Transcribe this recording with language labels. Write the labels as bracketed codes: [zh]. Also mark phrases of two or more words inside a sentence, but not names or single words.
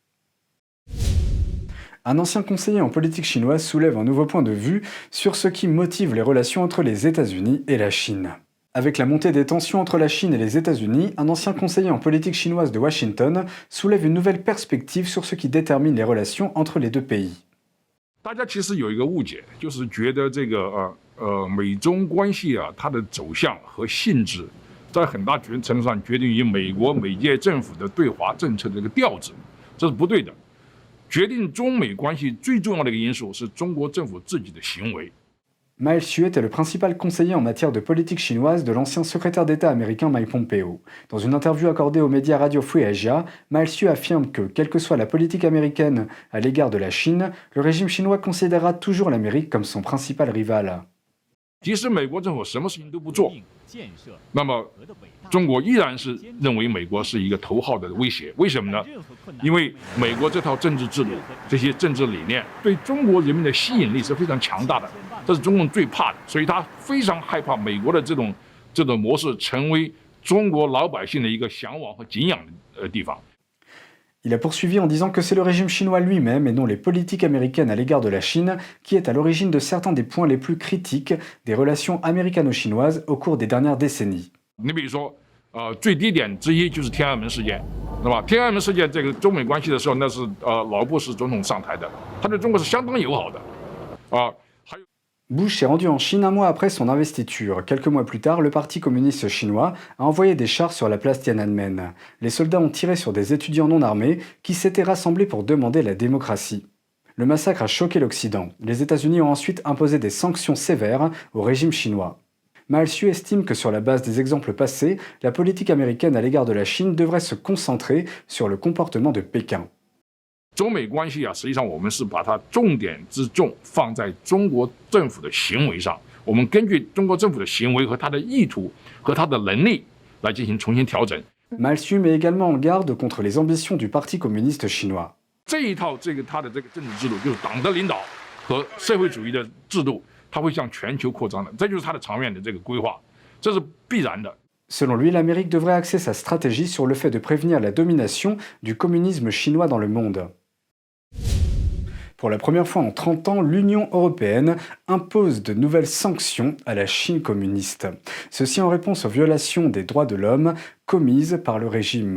[fr] Un ancien conseiller en politique chinoise soulève un nouveau point de vue sur ce qui motive les relations entre les États-Unis et la Chine. Avec la montée des tensions entre la Chine et les États-Unis, un ancien conseiller en politique chinoise de Washington soulève une nouvelle perspective sur ce qui détermine les relations entre les deux pays. [zh] 大家其实有一个误解，就是觉得这个美中关系啊，它的走向和性质，在很大程度上决定于美国每届政府的对华政策的这个调子，这是不对的。决定中美关系最重要的一个因素是中国政府自己的行为。 [fr] Miles Hsu est le principal conseiller en matière de politique chinoise de l'ancien secrétaire d'État américain Mike Pompeo. Dans une interview accordée aux médias Radio Free Asia, Miles Hsu affirme que, quelle que soit la politique américaine à l'égard de la Chine, le régime chinois considérera toujours l'Amérique comme son principal rival. [zh] 即使美国政府什么事情都不做，那么中国依然是认为美国是一个头号的威胁。为什么呢？因为美国这套政治制度、这些政治理念对中国人民的吸引力是非常强大的，这是中共最怕的，所以他非常害怕美国的这种模式成为中国老百姓的一个向往和敬仰的地方。 [fr] Il a poursuivi en disant que c'est le régime chinois lui-même et non les politiques américaines à l'égard de la Chine qui est à l'origine de certains des points les plus critiques des relations américano-chinoises au cours des dernières décennies. [zh] 你比如说，最低点之一就是天安门事件，对吧？天安门事件这个中美关系的时候，那是老布什总统上台的，他对中国是相当友好的， [fr] Bush s'est rendu en Chine un mois après son investiture. Quelques mois plus tard, le Parti communiste chinois a envoyé des chars sur la place Tiananmen. Les soldats ont tiré sur des étudiants non armés qui s'étaient rassemblés pour demander la démocratie. Le massacre a choqué l'Occident. Les États-Unis ont ensuite imposé des sanctions sévères au régime chinois. Ma Hsu estime que sur la base des exemples passés, la politique américaine à l'égard de la Chine devrait se concentrer sur le comportement de Pékin. [zh] 中美关系啊，实际上我们是把它重点之重放在中国政府的行为上，我们根据中国政府的行为和他的意图和他的能力来进行重新调整。 [fr] Ma Hsu met également en garde contre les ambitions du Parti communiste chinois. [zh] 这一套他的这个政治制度，就是党的领导和社会主义的制度，它会向全球扩张的，这就是它的长远的这个规划，这是必然的。 [fr] Selon lui, l'Amérique devrait axer sa stratégie sur le fait de prévenir la domination du communisme chinois dans le monde. Pour la première fois en 30 ans, l'Union européenne impose de nouvelles sanctions à la Chine communiste. Ceci en réponse aux violations des droits de l'homme commises par le régime.